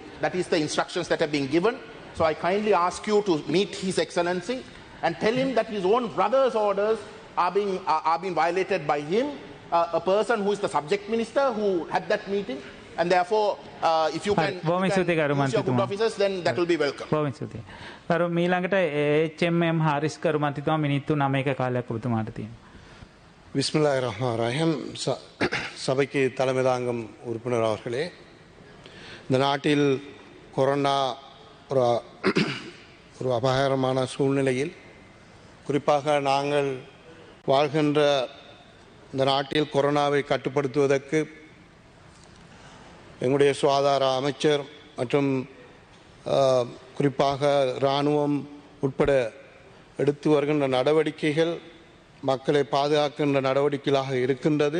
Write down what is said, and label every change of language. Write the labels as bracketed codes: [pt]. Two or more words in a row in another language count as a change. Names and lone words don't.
[en] That is the instructions that have been given. So I kindly ask you to meet His Excellency and tell him that his own brother's orders are being violated by him, a person who is the subject minister who had that meeting. And therefore, if you can, use your good officers, then that will be welcome. [si] බොහොම ස්තුතියි. කරු මීළඟට HMM හාරිස් කරු මන්ත්‍රීතුමා මිනිත්තු 9ක කාලයක් ඔබතුමාට තියෙනවා. [ar] بسم الله الرحمن الرحيم. [ta] சபைக்கு தலைமை தாங்கும் உறுப்பினர் அவர்களே, இந்த நாட்டில் கொரோனா ஒரு அபாயகரமான சூழ்நிலையில், குறிப்பாக நாங்கள் வாழ்கின்ற இந்த நாட்டில் கொரோனாவை கட்டுப்படுத்துவதற்கு எங்களுடைய சுகாதார அமைச்சர் மற்றும் குறிப்பாக இராணுவம் உட்பட எடுத்து வருகின்ற நடவடிக்கைகள் மக்களை பாதுகாக்கின்ற நடவடிக்கைகளாக இருக்கின்றது.